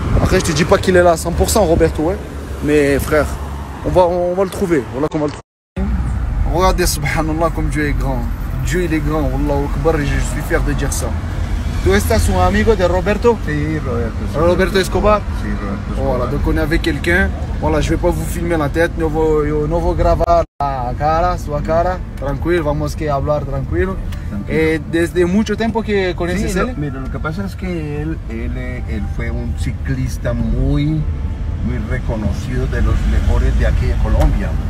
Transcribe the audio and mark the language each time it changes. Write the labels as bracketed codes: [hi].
[fr] Après, je te dis pas qu'il est là à 100% Roberto, ouais. Mais frère, on va le trouver. Voilà qu'on va le trouver. Regardez, subhanallah, comme Dieu est grand. Dieu, il est grand. [ar] Wallahu Akbar, [fr] je suis fier de dire ça. Tu es un amigo de Roberto? [es] Sí, Roberto. Roberto Escobar? Sí, Roberto Escobar. [fr] Voilà, donc on est avec quelqu'un. Voilà, je vais pas vous filmer la tête. [pt] No vou gravar la cara, sua cara. [es] Tranquilo, vamos que hablar tranquilo. Desde mucho tiempo que conoces Sí, él. mira, lo que pasa es que él fue un ciclista muy reconocido, de los mejores de aquí de Colombia.